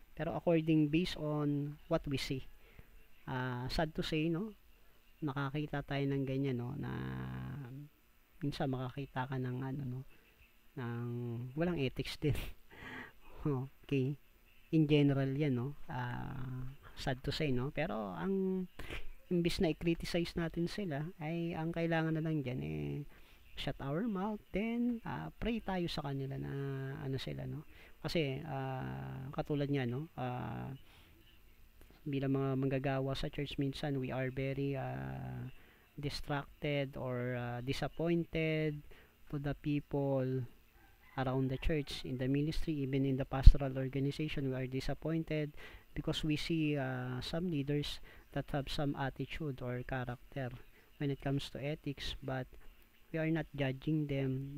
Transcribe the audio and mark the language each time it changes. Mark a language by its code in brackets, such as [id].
[en] Pero based on what we see, sad to say, no? [tl] Nakakita tayo ng ganyan, no? Na minsan makakita ka ng ng walang ethics din. Okay, [en] in general [tl] yan, no? [en] sad to say, [tl] no? Pero ang imbis na i-criticize natin sila, ay ang kailangan na lang dyan [en] shut our mouth, then pray [tl] tayo sa kanila na ano sila, no? Kasi katulad niya, no? Bilang mga manggagawa sa church, minsan [en] we are very distracted or disappointed to the people around the church, in the ministry, even in the pastoral organization. We are disappointed because we see some leaders that have some attitude or character when it comes to ethics, but we are not judging them.